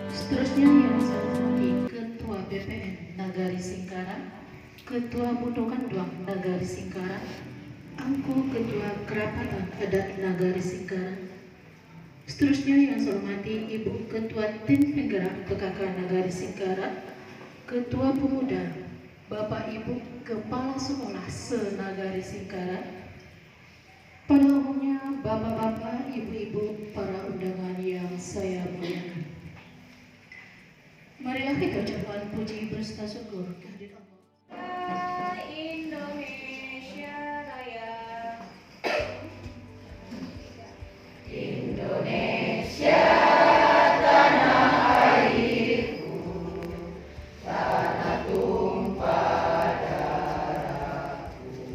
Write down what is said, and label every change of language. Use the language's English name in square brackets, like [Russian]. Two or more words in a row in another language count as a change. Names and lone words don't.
[Indonesian] Seterusnya yang saya hormati Ketua BPN Nagari Singkara, Ketua Budokanduang Nagari Singkara, Angku Ketua Kerapatan Adat Nagari Singkara. Seterusnya yang saya hormati Ibu Ketua Tim Penggerak PKK Nagari Singkara, Ketua Pemuda, Bapak Ibu Kepala Sekolah se-Nagari Singkara, pada umumnya Bapak-Bapak, Ibu-Ibu, para undangan yang saya muliakan. Marilah kita ucapkan puji berserta syukur kehadirat Allah. Indonesia Raya. Indonesia tanah airku, tanah tumpah darahku.